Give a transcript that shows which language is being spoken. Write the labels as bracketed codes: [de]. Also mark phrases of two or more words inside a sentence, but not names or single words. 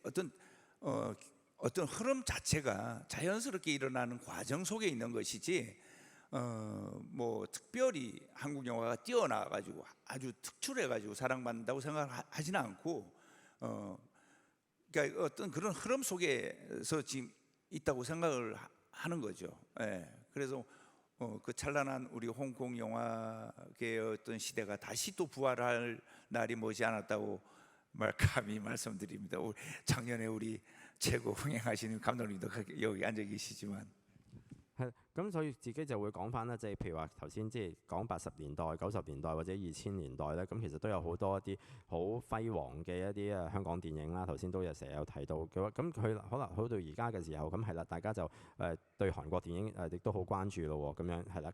[ko] 어떤 흐름 자체가 자연스럽게 일어나는 과정 속에 있는 것이지 특별히 한국 영화가 뛰어나가지고 아주 특출해가지고 사랑받는다고 생각하지는 않고 그러니까 어떤 그런 흐름 속에서 지금 있다고 생각을 하는 거죠. 예. 그래서 그 찬란한 우리 홍콩 영화계의 어떤 시대가 다시 또 부활할 날이 머지않았다고 감히 말씀드립니다. 작년에 우리 최고 흥행하시는 감독님도 여기 앉아 계시지만. [yue] 係，咁所以自己就會講翻啦，即係譬如話頭先即係講80年代、90年代或者2000年代咧，咁其實都有好多一啲好輝煌嘅一啲香港電影啦。頭先都成日有提到嘅話，咁佢可能好到而家嘅時候，咁係啦，大家就對韓國電影亦都好關注咯喎，咁樣係啦。